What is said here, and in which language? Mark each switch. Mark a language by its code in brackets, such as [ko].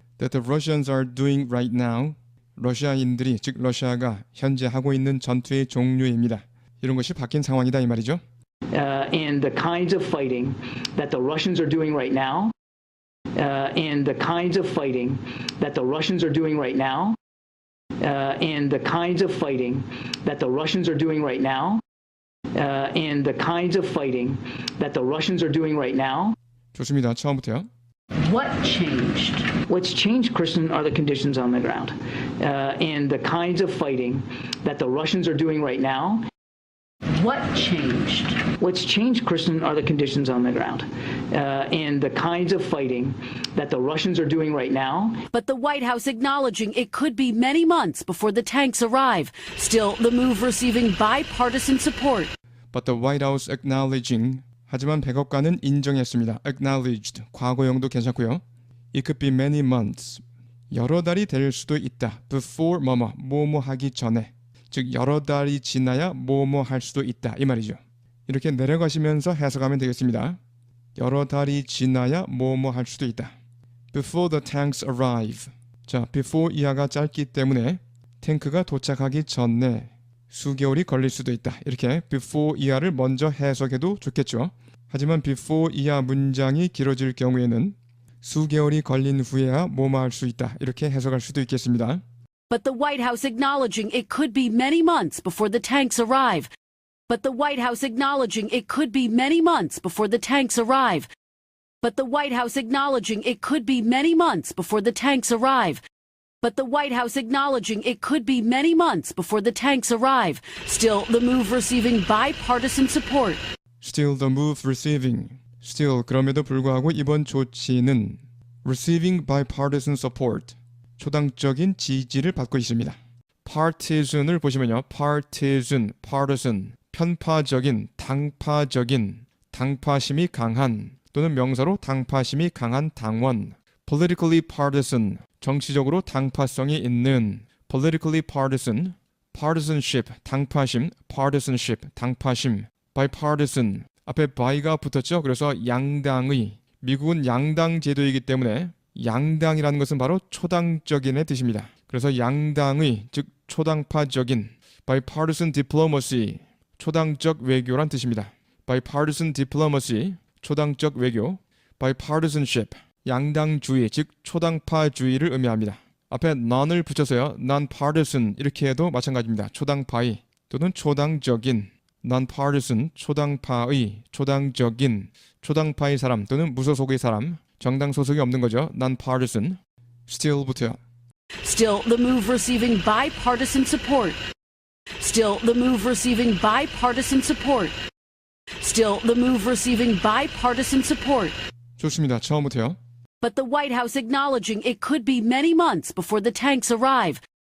[en] That the Russians are doing right now. [ko] 러시아인들이, 즉 러시아가 현재 하고 있는 전투의 종류입니다. 이런 것이 바뀐 상황이다 이 말이죠. [en] And the kinds of fighting that the Russians are doing right now. And the kinds of fighting that the Russians are doing right now. And the kinds of fighting that the Russians are doing right now. And the kinds of fighting that the Russians are doing right now. [ko] 좋습니다. 처음부터요. [en] What changed? What's changed, Kristen, are the conditions on the ground and the kinds of fighting that the Russians are doing right now. What changed? What's changed, Kristen, are the conditions on the ground and the kinds of fighting that the Russians are doing right now. But the White House acknowledging it could be many months before the tanks arrive. Still, the move receiving bipartisan support. But the White House acknowledging. [ko] 하지만 백악관은 인정했습니다. [en] Acknowledged. [ko] 과거형도 괜찮고요. [en] It could be many months. [ko] 여러 달이 될 수도 있다. Before 뭐뭐 하기 전에. 즉 여러 달이 지나야 뭐뭐 할 수도 있다. 이 말이죠. 이렇게 내려가시면서 해석하면 되겠습니다. 여러 달이 지나야 뭐뭐 할 수도 있다. Before the tanks arrive. 자, before 이하가 짧기 때문에 탱크가 도착하기 전에 수개월이 걸릴 수도 있다. 이렇게 before 이하를 먼저 해석해도 좋겠죠. 하지만 before 이하 문장이 길어질 경우에는 수개월이 걸린 후에야 뭐뭐 할 수 있다. 이렇게 해석할 수도 있겠습니다. [en] But the White House acknowledging it could be many months before the tanks arrive. But the White House acknowledging it could be many months before the tanks arrive. But the White House acknowledging it could be many months before the tanks arrive. But the White House acknowledging it could be many months before the tanks arrive. Still, the move receiving bipartisan support. Still the move receiving. Still [ko] 그럼에도 불구하고 이번 조치는 [en] receiving bipartisan support. [ko] 초당적인 지지를 받고 있습니다. partisan을 보시면요. [en] partisan, partisan. [ko] 편파적인, 당파적인, 당파심이 강한 또는 명사로 당파심이 강한 당원. politically partisan. 정치적으로 당파성이 있는 politically partisan, partisanship, 당파심, partisanship, 당파심, bipartisan, 앞에 by가 붙었죠. 그래서 양당의, 미국은 양당 제도이기 때문에 양당이라는 것은 바로 초당적인의 뜻입니다. 그래서 양당의, 즉 초당파적인 bipartisan diplomacy, 초당적 외교란 뜻입니다. bipartisan diplomacy, 초당적 외교, bipartisanship, 양당주의, 즉 초당파주의를 의미합니다. 앞에 none을 붙여서요. nonpartisan 이렇게 해도 마찬가지입니다. 초당파의 또는 초당적인, nonpartisan, 초당파의, 초당적인, 초당파의 사람 또는 무소속의 사람, 정당 소속이 없는 거죠. nonpartisan. still부터요. [en] Still, the move receiving bipartisan support. Still, the move receiving bipartisan support. Still, the move receiving bipartisan support. [ko] 좋습니다. 처음부터요. [en] But the White House acknowledging it could be many months before the tanks arrive.